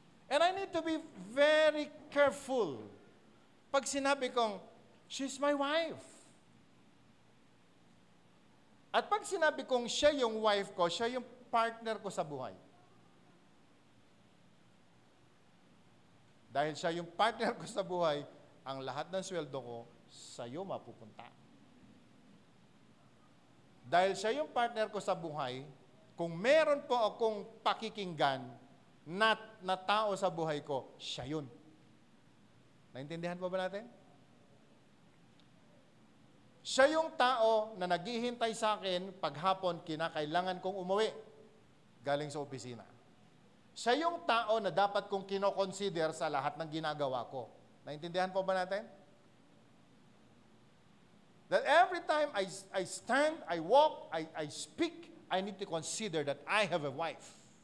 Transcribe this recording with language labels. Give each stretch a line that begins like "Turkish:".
English: And I need to be very careful.
Filipino: Pag sinabi kong,
English: she's my wife.
Filipino: At pag sinabi kong siya yung wife ko, siya yung partner ko sa buhay. Dahil siya yung partner ko sa buhay, ang lahat ng sweldo ko, sa'yo mapupunta. Dahil siya yung partner ko sa buhay, kung meron po akong pakikinggan na tao sa buhay ko, siya yun. Naintindihan po ba natin? Siya yung tao na naghihintay sa akin paghapon kinakailangan kong umuwi galing sa opisina. Siya yung tao na dapat kong kinoconsider sa lahat ng ginagawa ko. Naintindihan po ba natin?
English: That every time I stand, I walk, I speak, I need to consider that I have a wife.